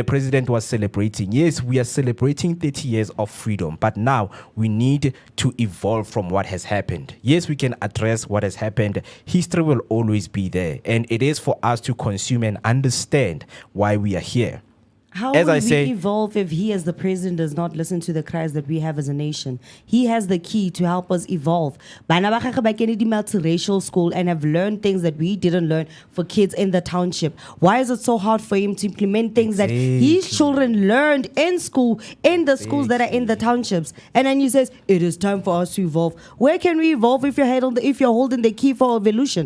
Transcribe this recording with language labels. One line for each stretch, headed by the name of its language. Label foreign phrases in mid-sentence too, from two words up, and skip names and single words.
English: President was celebrating. Yes, we are celebrating 30 years of freedom, but now we need to evolve from what has happened. Yes, we can address what has happened. History will always be there, and it is for us to consume and understand why we are here. How As will I we say- evolve if he, as the president, does not listen to the cries that we have as a nation? He has the key to help us evolve.
Tswana: Bana ba gagwe ba kene di
English: multiracial school and have learned things that we didn't learn for kids in the township. Why is it so hard for him to implement things that his children learned in school, in the schools that are in the townships? And then he says, it is time for us to evolve. Where can we evolve if you're holding the key for evolution?